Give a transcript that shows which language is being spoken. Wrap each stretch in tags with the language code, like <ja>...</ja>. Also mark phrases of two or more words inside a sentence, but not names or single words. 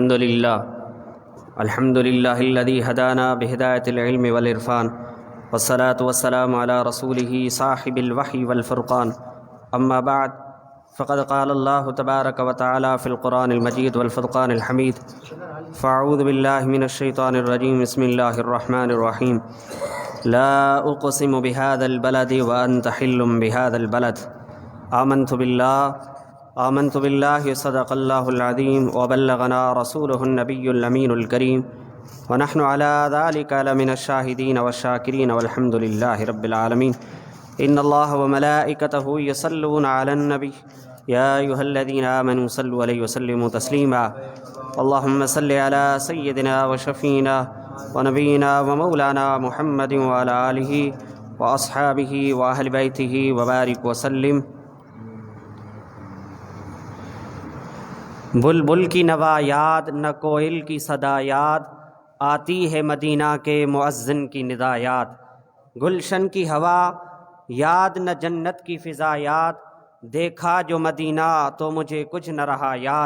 <ar>الحمد لله الذي هدانا بهداية العلم والعرفان والصلاة والسلام على رسوله صاحب الوحي والفرقان أما بعد فقد قال الله تبارك وتعالى في القرآن المجيد والفرقان الحميد فأعوذ بالله من الشيطان الرجيم بسم الله الرحمن الرحيم لا أقسم بهذا البلد وأنت حل بهذا البلد آمنت بالله صدق الله العظيم وبلغنا رسوله النبي الأمين الكريم ونحن على ذلك لمن الشاهدين والشاكرين والحمد لله رب العالمين. إن الله وملائكته يصلون على النبي يا أيها الذين آمنوا صلوا عليه وسلموا تسليما. اللهم صل على سيدنا وشفيعنا ونبينا ومولانا محمد وعلى آله وأصحابه وأهل بيته وبارك وسلم.</ar> <ur>بلبل کی نوا یاد نہ کوئل کی صدا یاد، آتی ہے مدینہ کے مؤذن کی ندا یاد. گلشن کی ہوا یاد نہ جنت کی فضا یاد، دیکھا جو مدینہ تو مجھے کچھ نہ رہا یاد.</ur>